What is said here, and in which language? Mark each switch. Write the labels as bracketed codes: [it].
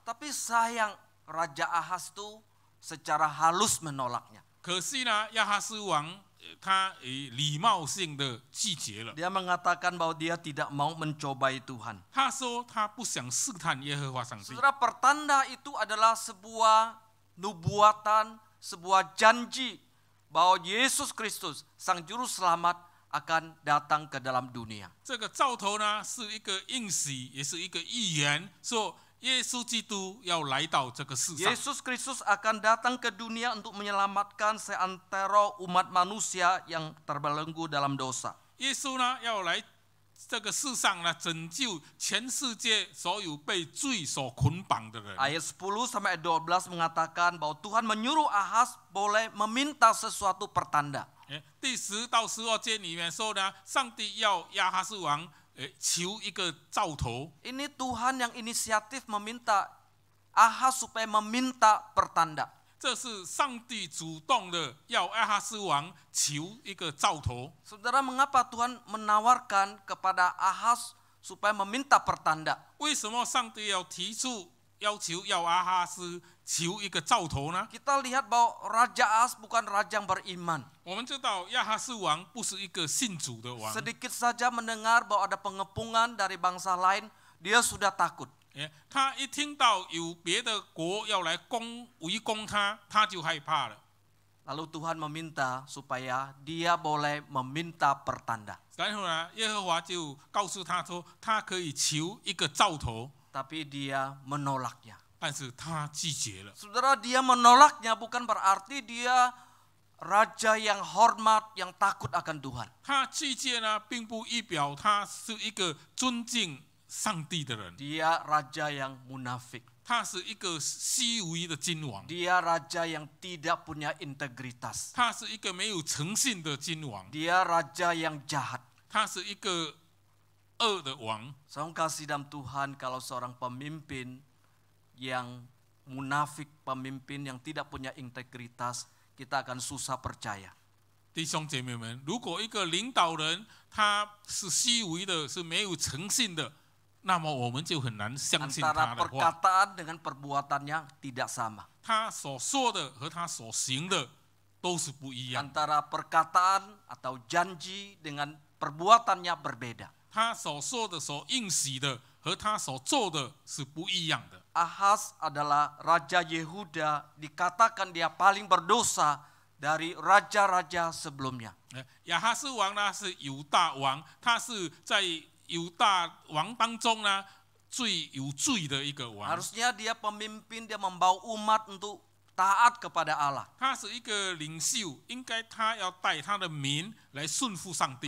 [id] Tapi sayang, Raja Ahaz itu secara halus menolaknya. [zh] 可惜呢，亚哈斯王他礼貌性的拒绝了。 [id] Dia mengatakan bahwa dia tidak mau mencobai Tuhan. [zh] 他说他不想试探耶和华上帝。 [id] Saudara, pertanda itu adalah sebuah nubuatan, sebuah janji bahwa Yesus Kristus, Sang Juru Selamat, akan datang ke dalam dunia. [zh] 这个兆头呢，是一个应许，也是一个预言，说耶稣基督要来到这个世上， [id] Yesus Kristus akan datang ke dunia untuk menyelamatkan seantero umat manusia yang terbelenggu dalam dosa. [zh] 耶稣呢要来这个世上呢，拯救全世界所有被罪所捆绑的人。 [id] Ayat 10 sampai 12 mengatakan bahwa Tuhan menyuruh Ahaz boleh meminta sesuatu pertanda. [zh] 第10到12节里面说呢，上帝要亚哈斯王求一个兆头。 [id] Ini Tuhan yang inisiatif meminta Ahaz supaya meminta pertanda. [zh] 这是上帝主动的要亚哈斯王求一个兆头。 [id] Saudara, mengapa Tuhan menawarkan kepada Ahaz supaya meminta pertanda? [zh] 为什么上帝要提出要求要亚哈斯求一个兆头呢？ [id] Kita lihat bahwa Raja Ahaz bukan raja yang beriman. [zh] 我们知道亚哈斯王不是一个信主的王， [id] Sedikit saja mendengar bahwa ada pengepungan dari bangsa lain, dia sudah takut. [zh] 他一听到有别的国要来围攻他，他就害怕了。 [id] Lalu Tuhan meminta supaya dia boleh meminta pertanda. [zh] 然后呢，耶和华就告诉他说，他可以求一个兆头， [id] Tapi dia menolaknya. [zh] 但是他拒绝了。 [id] Saudara, dia menolaknya bukan berarti dia raja yang hormat, yang takut akan Tuhan. [zh] 他拒绝呢，并不意表他是一个尊敬上帝的人， [id] Dia raja yang munafik. [zh] 他是一个虚伪的君王， [id] Dia raja yang tidak punya integritas. [zh] 他是一个没有诚信的君王， [id] Dia raja yang jahat. [zh] 他是一个恶的王。 [id] Saya kasih dalam Tuhan, kalau seorang pemimpin yang munafik, pemimpin yang tidak punya integritas, kita akan susah percaya. [zh] 弟兄姐妹们，如果一个领导人他是虚伪的，是没有诚信的，那么我们就很难相信 [id] Antara [zh] 他的话。 [id] perkataan dengan perbuatannya tidak sama. [zh] 他所说的和他所行的都是不一样， [id] Antara perkataan atau janji dengan perbuatannya berbeda. [zh] 他所说的、所应许的和他所做的是不一样的。 [id] Ahaz adalah raja Yehuda, dikatakan dia paling berdosa dari raja-raja sebelumnya. [zh] 亚哈斯王呢是犹大王，他是在犹大王当中呢最有罪的一个王。 [id] Harusnya dia pemimpin, dia membawa umat untuk taat kepada Allah. [zh] 他是一个领袖，应该他要带他的民来顺服上帝。